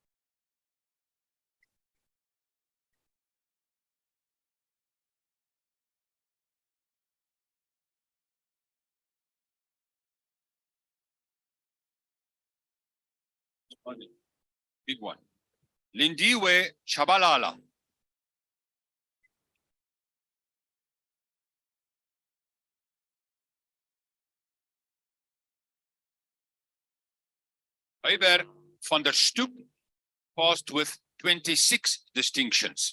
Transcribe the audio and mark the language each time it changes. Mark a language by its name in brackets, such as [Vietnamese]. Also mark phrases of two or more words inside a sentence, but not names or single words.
[English] Big one. Lindiwe Chabalala. Hubert van der Stoep passed with 26 distinctions.